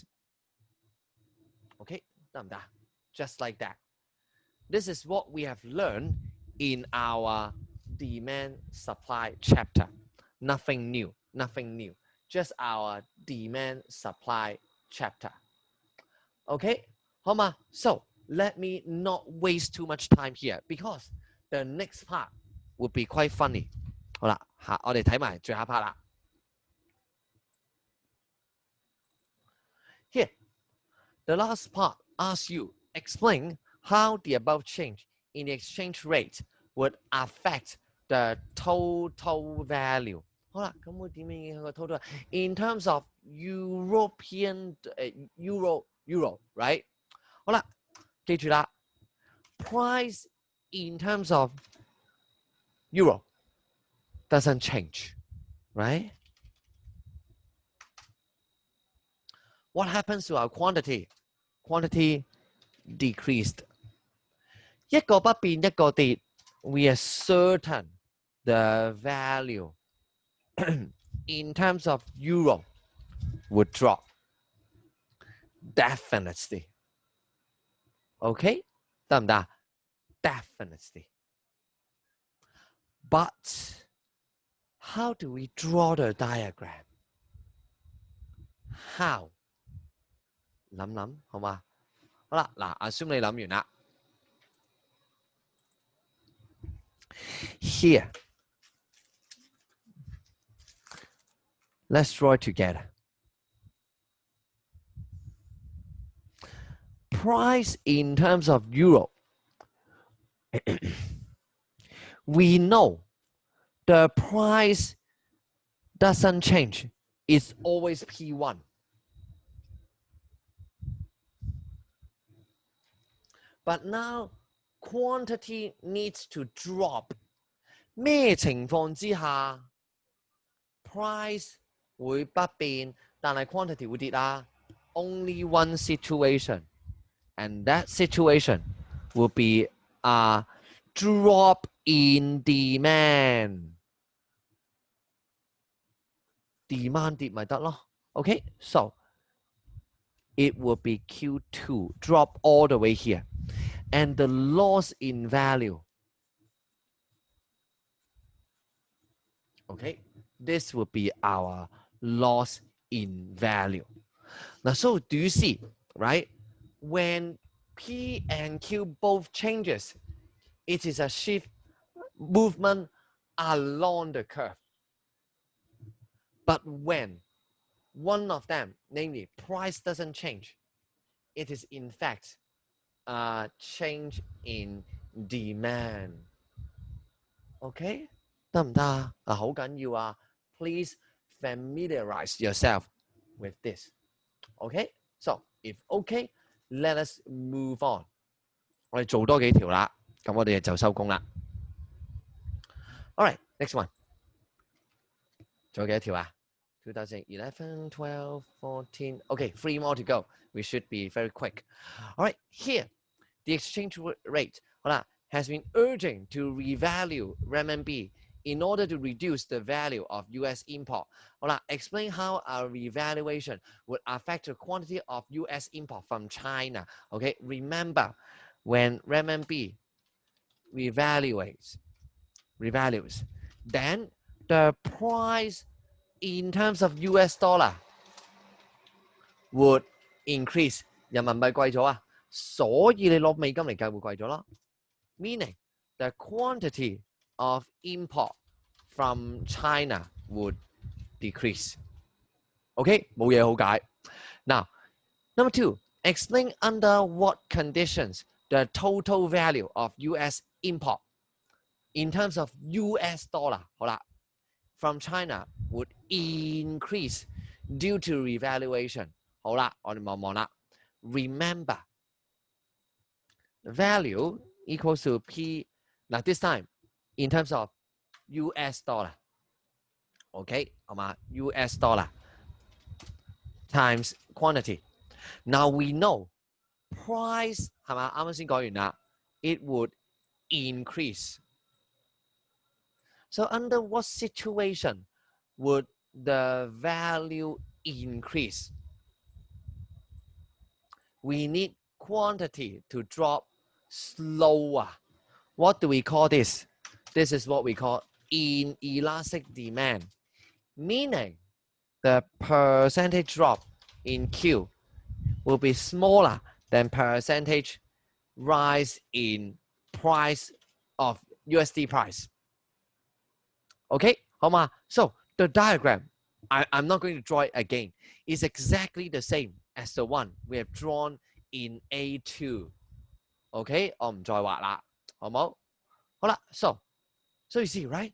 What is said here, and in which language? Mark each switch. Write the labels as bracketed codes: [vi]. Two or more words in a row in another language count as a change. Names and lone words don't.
[en] Okay, just like that. This is what we have learned in our demand supply chapter. Nothing new, nothing new. Just our demand supply chapter. [yue] Okay, 好嘛? [en] So let me not waste too much time here because the next part would be quite funny. [yue] 好啦，我哋睇埋最後一 part 啦。 [en] Here, the last part asks you explain how the above change in the exchange rate would affect the total value. [yue] 好啦，咁會點樣影響個 total? [en] In terms of European euro, right? [yue] 好啦，記住啦 [en] ，price in terms of euro doesn't change, right? What happens to our quantity? Quantity decreased. [yue] 一個不變，一個跌。 [en] We are certain the value in terms of euro would drop. Definitely. [yue] Okay? 得唔得？ [en] Definitely. But how do we draw the diagram? How? [yue] 諗諗好嘛？好啦，嗱 ，assume 你諗完啦。 [en] Here, let's draw it together. Price in terms of euro. We know the price doesn't change. It's always P1. But now quantity needs to drop. [yue] 咩情況之下 price 會不變，但係 quantity 會跌啊 [en] ？Only one situation, and that situation will be a drop in demand. Demand [yue] 跌咪得咯 [en] ？Okay, so it will be Q2, drop all the way here, and the loss in value. Okay, this will be our loss in value. Now, so do you see, right? When P and Q both changes, it is a shift movement along the curve. But when one of them, namely price doesn't change, it is in fact a change in demand. [yue] Okay? 得唔得啊？好緊要啊 [en] ！Please familiarize yourself with this. Okay? So, if okay, let us move on. [yue] 我哋做多幾條啦，咁我哋就收工啦。 [en] Alright, next one. [yue] 仲有幾多條啊？2011, 12, 14. [en] Okay, 3 more to go. We should be very quick. Alright, here, the exchange rate 好啦 has been urging to revalue renminbi in order to reduce the value of US import. 好啦 explain how our revaluation would affect the quantity of US import from China. Okay, remember when renminbi revalues, then the price in terms of US dollar would increase. [yue] 人民幣貴咗啊，所以你攞美金嚟計會貴咗咯。 [en] Meaning the quantity of import from China would decrease. Okay, [yue] 冇嘢好解。 [en] Now, number 2, explain under what conditions the total value of US import in terms of US dollar 好啦 from China would increase due to revaluation. [yue] 好啦，我哋望望啦。 [en] Remember, value equals to P. Now this time, in terms of US dollar. Okay, 好嘛 US dollar times quantity. Now we know price 係嘛？ [yue] 啱啱先講完啦。 [en] It would increase. So under what situation would the value increase? We need quantity to drop slower. What do we call this? This is what we call inelastic demand, meaning the percentage drop in Q will be smaller than percentage rise in price of USD price. [yue] Okay, 好嘛? [en] So the diagram, I'm not going to draw it again. It's exactly the same as the one we have drawn in A2. [yue] Okay, 我唔再畫啦，好冇？好啦 [en] so you see, right?